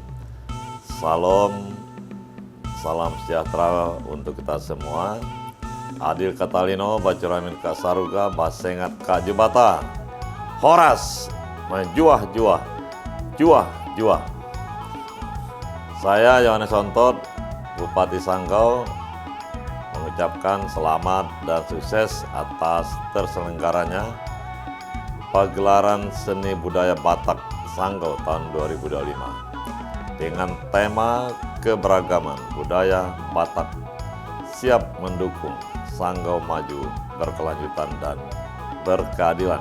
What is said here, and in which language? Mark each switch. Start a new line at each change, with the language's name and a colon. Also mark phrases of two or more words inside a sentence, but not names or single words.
Indonesian: Salam sejahtera untuk kita semua.
Kendayan: Adil Katalino, Bacuramin Kak Saruga, Basengat Kak Jubata.
Batak Karo: Horas, menjuah-juah, juah-juah.
Indonesian: Saya Yohanes Ontot, Bupati Sanggau, mengucapkan selamat dan sukses atas terselenggaranya pagelaran seni budaya Batak Sanggau tahun 2025 dengan tema keberagaman budaya Batak siap mendukung Sanggau maju, berkelanjutan dan berkeadilan.